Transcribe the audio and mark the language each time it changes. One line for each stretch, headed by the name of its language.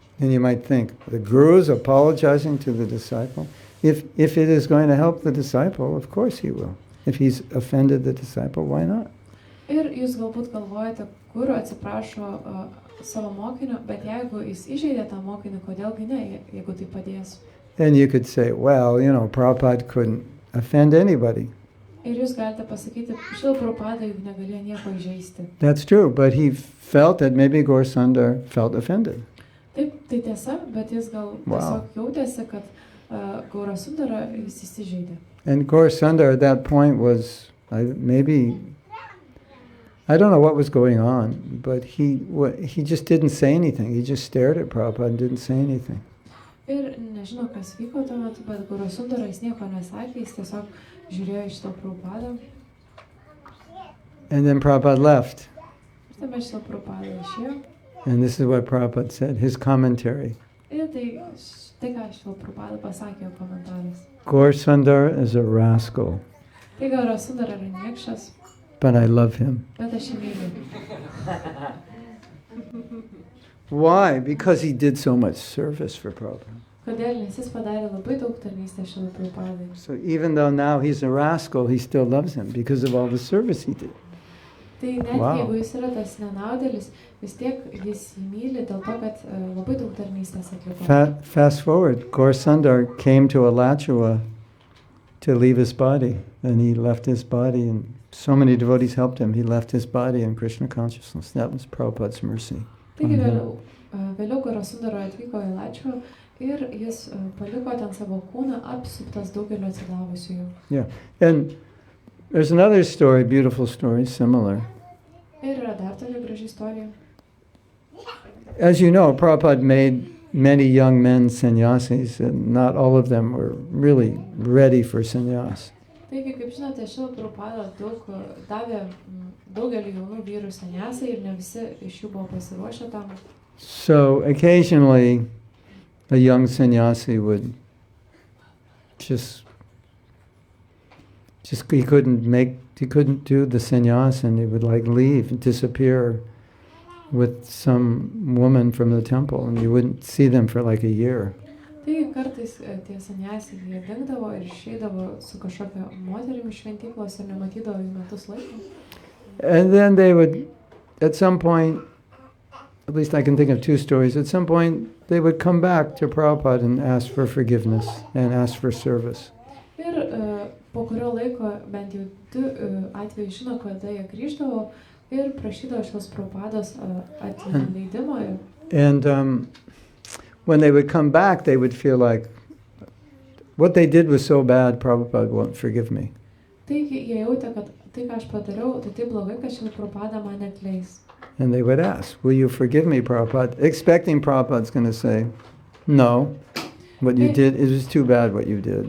English: And you might think, the guru is apologizing to the disciple. If it is going to help the disciple, of course he will. If he's offended the disciple, why not?
Lithuanian: Ir jūs galbūt galvojate, guru atsiprašo savo mokinio, bet jeigu jis įžeidė tą mokinį, kodėlgi ne, jeigu tai padės.
English: And you could say, well, Prabhupada couldn't offend anybody.
Lithuanian: Ir jūs galite pasakyti, Šrila Prabhupada juk negalėjo nieko įžeisti.
English: That's true, but he felt that maybe Gaura Sundar felt offended.
Lithuanian: Taip, tai tiesa, bet jis gal tiesiog jautėsi, kad Gaura Sundara jis įsižeidė.
English: And Gaura Sundar at that point was, maybe, I don't know what was going on, but he just didn't say anything. He just stared at Prabhupada and didn't say anything.
Lithuanian: Ir nežinau, kas vyko tuo metu, bet Gaura Sundara jis nieko nesakė, jis tiesiog žiūrėjo iš to Prabhupadą.
English: And then Prabhupada left.
Lithuanian: Ir tada Šrila Prabhupada išėjo.
English: And this is what Prabhupada said, his commentary.
Lithuanian: Ir tai ką Šrila Prabhupada pasakė komentaras.
English: Gaura Sundar is a rascal.
Lithuanian: Tai Gaura Sundara yra niekšas.
English: But I love him.
Lithuanian: Bet aš jį myliu.
English: Why? Because he did so much service for Prabhupada.
Lithuanian: Kodėl? Nes jis padarė labai daug tarnystės Šrila Prabhupadai.
English: So even though now he's a rascal, he still loves him because of all the service he did.
Lithuanian: Tai net jeigu jis yra tas nenaudėlis, vis tiek jis jį myli dėl to, kad labai daug tarnystės atliko.
English: Fast forward, Gaura Sundar came to Alachua to leave his body, and he left his body, and so many devotees helped him. He left his body in Krishna consciousness. That was Prabhupada's mercy.
Lithuanian: Taigi vėliau Gaura Sundara atvyko į Latvijų ir jis paliko ten savo kūną apsuptas daugelio atsidavusiųjų.
English: Yeah, and there's another story, beautiful story, similar.
Lithuanian: Ir yra dar tokia graži istorija.
English: As you know, Prabhupada made many young men sannyasis, and not all of them were really ready for sannyas.
Lithuanian: Taigi, kaip žinote, Šrila Prabhupada davė daugelį jaunų vyrų sannyasai ir ne visi iš jų buvo pasiruošę tam.
English: So occasionally a young sannyasi would just he couldn't do the sannyas, and he would leave and disappear with some woman from the temple, and you wouldn't see them for a year.
Lithuanian: Taigi kartais tie sannyasiai jie dingdavo ir išeidavo su kažkokia moterimi šventyklos ir nematydavo jų metus laiko.
English: And then they would, at some point, at least I can think of two stories, at some point they would come back to Prabhupada and ask for forgiveness and ask for service.
Lithuanian: Ir po kurio laiko bent jau du atvejai žino, kada jie grįždavo ir prašydavo šios Prabhupados atleidimo.
English: And when they would come back, they would feel like, what they did was so bad, Prabhupada won't forgive me.
Lithuanian: Taigi jie jautė, kad tai, ką aš padariau, tai taip blogai, kad Šrila Prabhupada man atleis.
English: And they would ask, will you forgive me, Prabhupada? Expecting Prabhupada's going to say, no, what you did, it was too bad what you did.